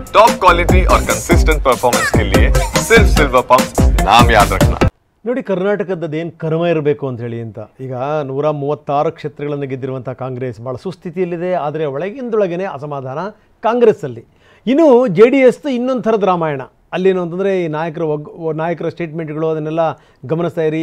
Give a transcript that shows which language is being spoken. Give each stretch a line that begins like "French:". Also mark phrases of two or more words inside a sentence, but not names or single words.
English: top quality
Hindi: और
English: consistent performance
Hindi: के लिए सिर्फ सिल्वर पंप नाम याद रखना।
Kannada: ನೋಡಿ ಕರ್ನಾಟಕದ್ದೇನು ಕರ್ಮ ಇರಬೇಕು ಅಂತ ಹೇಳಿ ಅಂತ ಈಗ 136 ಕ್ಷೇತ್ರಗಳನ್ನು ಗೆದ್ದಿರುವಂಥ ಕಾಂಗ್ರೆಸ್ ಭಾಳ ಸುಸ್ಥಿತಿಯಲ್ಲಿದೆ. ಆದರೆ ಒಳಗಿಂದೊಳಗೇ ಅಸಮಾಧಾನ ಕಾಂಗ್ರೆಸ್ಸಲ್ಲಿ. ಇನ್ನು JDS ಇನ್ನೊಂದು ಥರದ ರಾಮಾಯಣ. ಅಲ್ಲೇನು ಅಂತಂದರೆ ಈ ನಾಯಕರ ಸ್ಟೇಟ್ಮೆಂಟ್ಗಳು ಅದನ್ನೆಲ್ಲ ಗಮನಿಸ್ತಾ ಇರಿ.